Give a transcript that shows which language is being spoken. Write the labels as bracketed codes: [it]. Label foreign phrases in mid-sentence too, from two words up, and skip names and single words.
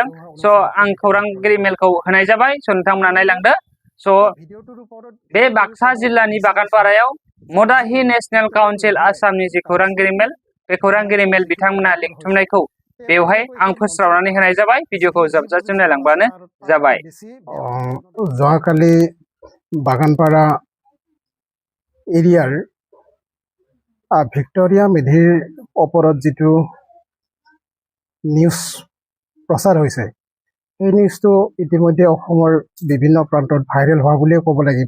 [brx] स' आं खौरांगिरि मेलखौ होनाय जाबाय। स' नोंथांमोना नायलांदो। स' बे बाक्सा जिल्लानि बागानपारायाव मदाहि नेशनेल काउन्सिल आसामनि जि खौरांगिरि मेल, बे खौरांगिरि मेल बिथांमोना लिंथुमनायखौ बेवहाय आं फोस्रावनानै होनाय जाबाय। भिडिअखौ जोबजासिम नायलांबानो जाबाय। [as] যোৱাকালি বাগানপাৰা এৰিয়াৰ ভিক্টৰিয়া মেধিৰ ওপৰত যিটো নিউজ প্ৰচাৰ হৈছে, এই নিউজটো ইতিমধ্যে অসমৰ বিভিন্ন প্ৰান্তত ভাইৰেল হোৱা বুলিয়ে ক'ব লাগিব।